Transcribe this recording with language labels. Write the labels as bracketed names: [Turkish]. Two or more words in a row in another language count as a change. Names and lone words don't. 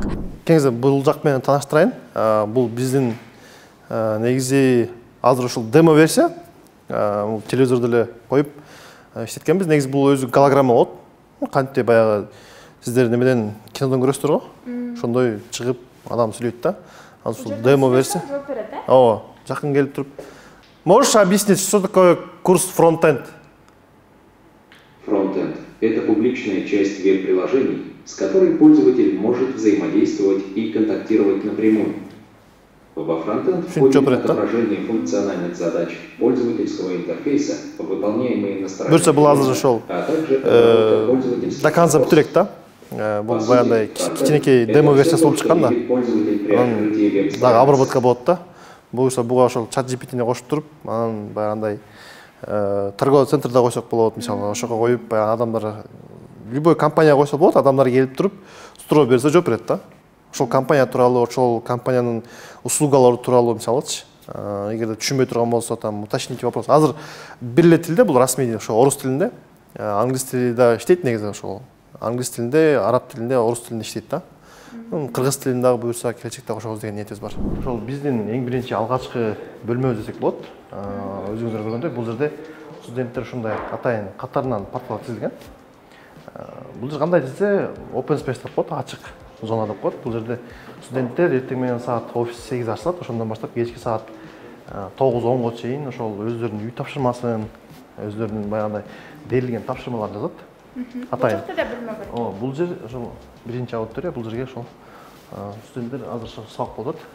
[Kyrgyz] Кеңсе бул жак менен тааныштырайын. Бул биздин негизи азыр ушул демо версия. Бул телевизордо эле коюп иштеткенбиз. Негизи бул өзү голограмма болот. Кантип баягы сиздер немеден кинодон көрөсүздөр го? Ошондой чыгып адам сүйлөйт да. Ушул демо версия. Ооба, жакын келип туруп. [Russian] Можешь объяснить, что такое курс фронтенд? Фронтенд – это публичная часть веб-приложений, с которой пользователь может взаимодействовать и контактировать напрямую. Во фронтенд входит отображение функциональных задач пользовательского интерфейса, выполняемые на стороне, а также пользовательских до конца [Kyrgyz] бүтүрөк да. Бул баягындай кичинекей демо версиясы болуп чыккан да. Дагы обработка болот да. Буга ошол ChatGPT-ни кошуп туруп, анан баягындай [Russian] торговый центрде [Kyrgyz] койсок болот, мисалы, ошого коюп, баягы адамдар любой компанияга койсо болот, адамдар келип туруп, суроо берсе жооп берет да. Ошол компания тууралуу, ошол компаниянын услугалары тууралуу, мисалычы, эгерде түшүнбөй турган болсо, [Russian] там уточните вопрос. [Kyrgyz] Азыр бир эле тилде, бул расмий, ошо орус тилинде, англис тилинде иштейт негизи ошол. Англис тилинде, араб тилинде, орус тилинде иштейт да. Кыргыз тилин дагы буюрса келечекте кошобуз деген ниетибиз бар. Ошол биздин эң биринчи алгачкы бөлмөбүз десек болот. Өзүңүздөр көргөндөй, бул жерде студенттер ушундай атайын катарынан парталар тизилген. Бул жер кандай десе, [English] open space [Kyrgyz] деп коет, ачык зона деп коет. Бул жерде студенттер эртең менен саат офис 8 ачылат, ошондон баштап кечки саат 9-10го чейин ошол өздөрүнүн үй тапшырмасын, өздөрүнүн баягындай берилген тапшырмаларын жазат. Атайын. Бул жер ошол биринчи аудитория, бул жерге ошол студенттер азыр сабак болот.